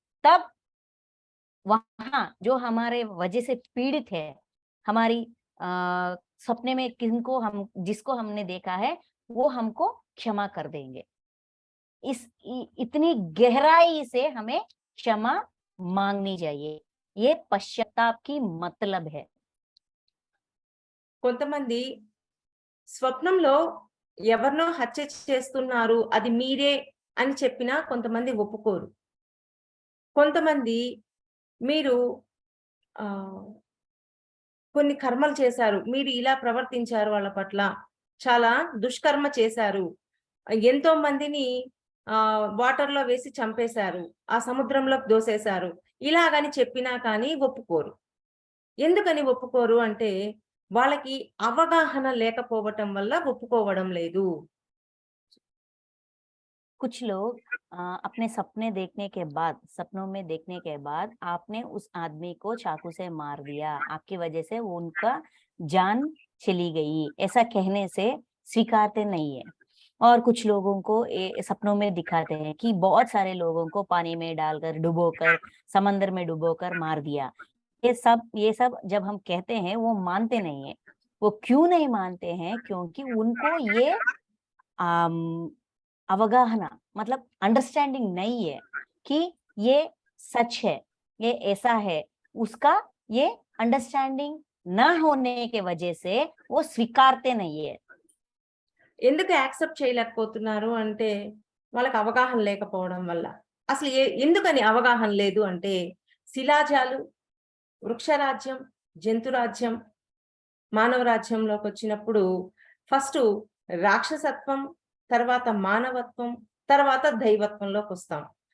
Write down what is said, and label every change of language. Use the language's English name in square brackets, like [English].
[Hindi] तब वहां जो हमारे वजह से पीड़ित है, हमारी सपने में जिसको हमने देखा है, वो हमको क्षमा कर देंगे। इतनी गहराई से हमें क्षमा मांगनी चाहिए। ये पश्चाताप की मतलब है। [Telugu] కొంతమంది స్వప్నంలో ఎవరినో హత్య చేస్తున్నారు, అది మీరే అని చెప్పినా కొంతమంది ఒప్పుకోరు. కొంతమంది మీరు కొన్ని కర్మలు చేశారు, మీరు ఇలా ప్రవర్తించారు, వాళ్ళ పట్ల చాలా దుష్కర్మ చేశారు, ఎంతో మందిని వాటర్లో వేసి చంపేశారు, ఆ సముద్రంలోకి దోసేశారు, ఇలాగని చెప్పినా కానీ ఒప్పుకోరు. ఎందుకని ఒప్పుకోరు అంటే వాళ్ళకి అవగాహన లేకపోవటం వల్ల ఒప్పుకోవడం లేదు. [Hindi] कुछ लोग अपने सपने देखने के बाद, सपनों में देखने के बाद आपने उस आदमी को चाकू से मार दिया, आपकी वजह से उनका जान चली गई, ऐसा कहने से स्वीकारते नहीं है। और कुछ लोगों को सपनों में दिखाते हैं कि बहुत सारे लोगों को पानी में डालकर, डुबोकर, समंदर में डुबोकर मार दिया। ये सब जब हम कहते हैं वो मानते नहीं है। वो क्यों नहीं मानते हैं? क्योंकि उनको ये अवगाहना मतलब अंडरस्टैंडिंग नहीं है कि ये सच है, ये ऐसा है। उसका ये अंडरस्टैंडिंग न होने के वजह से वो स्वीकारते नहीं है। [Telugu] ఎందుకు యాక్సెప్ట్ చేయలేకపోతున్నారు అంటే వాళ్ళకి అవగాహన లేకపోవడం వల్ల. అసలు ఎందుకని అవగాహన లేదు అంటే శిలాజాలు, వృక్షరాజ్యం, జంతురాజ్యం, మానవ రాజ్యంలోకి వచ్చినప్పుడు ఫస్ట్ రాక్షసత్వం, తర్వాత మానవత్వం, తర్వాత దైవత్వంలోకి వస్తాం.